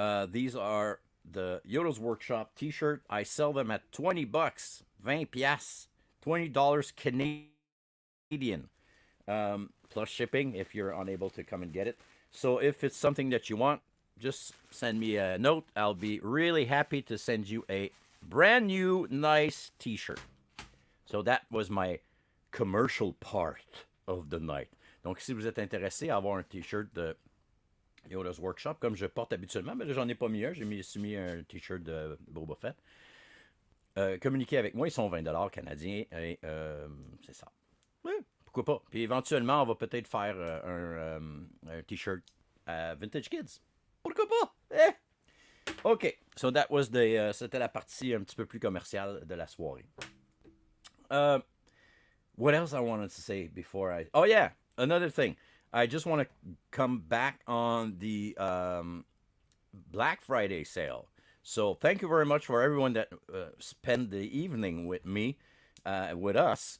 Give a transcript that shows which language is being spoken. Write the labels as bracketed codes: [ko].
[en] These are the Yoda's Workshop T-shirt. I sell them at $20, 20 piastres, $20 Canadian, plus shipping if you're unable to come and get it. So if it's something that you want, just send me a note. I'll be really happy to send you a brand new nice T-shirt. So that was my commercial part of the night. [fr] Donc si vous êtes intéressé à avoir un T-shirt de Yoda's Workshop, comme je porte habituellement, mais là, j'en ai pas mis un, j'ai mis un T-shirt de Boba Fett. Communiquez avec moi, ils sont 20$ canadiens et c'est ça. Oui, pourquoi pas. Puis éventuellement, on va peut-être faire un T-shirt Vintage Kids. Pourquoi pas? [en] OK, so that was [fr] c'était la partie un petit peu plus commerciale de la soirée. [en] What else I wanted to say before I... Oh, yeah, another thing. I just want to come back on the Black Friday sale. So thank you very much for everyone that spent the evening with me, with us.